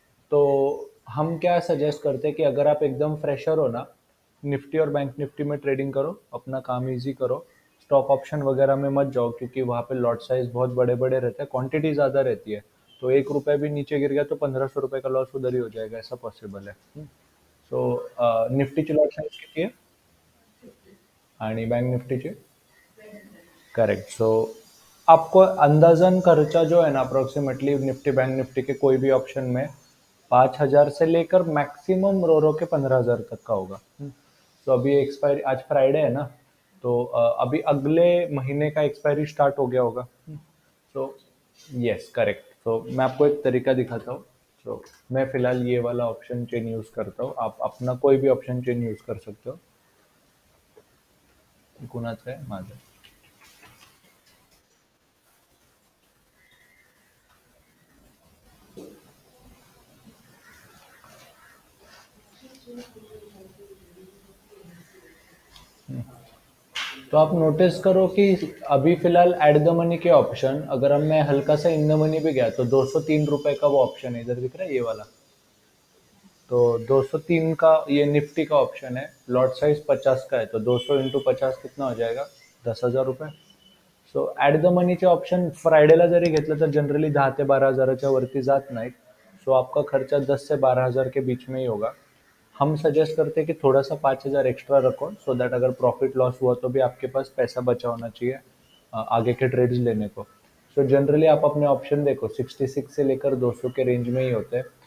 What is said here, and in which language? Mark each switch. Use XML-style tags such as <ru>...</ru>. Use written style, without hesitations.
<hi>तो हम क्या सजेस्ट करते हैं कि अगर आप एकदम फ्रेशर हो ना, निफ्टी और बैंक निफ्टी में ट्रेडिंग करो, अपना काम इजी करो। स्टॉक ऑप्शन वगैरह में मत जाओ, क्योंकि वहाँ पे लॉट साइज बहुत बड़े बड़े रहते हैं, क्वांटिटी ज़्यादा रहती है। तो 1 रुपये भी नीचे गिर गया तो 1500 रुपये का लॉस उधर ही हो जाएगा, ऐसा पॉसिबल है।</hi> <mr>सो निफ्टीची लॉट साइज किती आहे आणि बँक निफ्टीची?</mr> <en>Correct.</en> <hi>सो आपको अंदाजन खर्चा जो है ना अप्रोक्सीमेटली निफ्टी बैंक निफ्टी के कोई भी ऑप्शन में 5,000 से लेकर मैक्सिमम रो रो के 15,000 तक का होगा। तो अभी एक्सपायरी आज फ्राइडे है ना, तो अभी अगले महीने का एक्सपायरी स्टार्ट हो गया होगा। तो यस करेक्ट। तो मैं आपको एक तरीका दिखाता हूँ। तो मैं फिलहाल ये वाला ऑप्शन चेन यूज़ करता हूँ, आप अपना कोई भी ऑप्शन चेन यूज़ कर सकते हो।</hi> <mr>कुणाचं आहे? माझं।</mr> <hi>तो आप नोटिस करो कि अभी फिलहाल एट द मनी के ऑप्शन, अगर हम मैं हल्का सा इन द मनी पे गया तो 203 रुपए का वो ऑप्शन है, इधर दिख रहा है ये वाला। तो 203 का ये निफ्टी का ऑप्शन है, लॉट साइज 50 का है, तो 200 इंटू 50 कितना हो जाएगा? 10,000 रुपये।</hi> <mr>सो ॲट द मनीचे ऑप्शन फ्रायडेला जरी घेतलं तर जनरली 10 ते 12 हजाराच्या वरती जात नाहीत।</mr> <hi>सो आपका खर्चा 10 से 12 हज़ार के बीच में ही होगा। हम सजेस्ट करते हैं कि थोड़ा सा 5,000 एक्स्ट्रा रखो, सो दैट अगर प्रॉफिट लॉस हुआ तो भी आपके पास पैसा बचा होना चाहिए आगे के ट्रेड्स लेने को। सो जनरली आप अपने ऑप्शन देखो 66 से लेकर 200 के रेंज में ही होते हैं।</hi>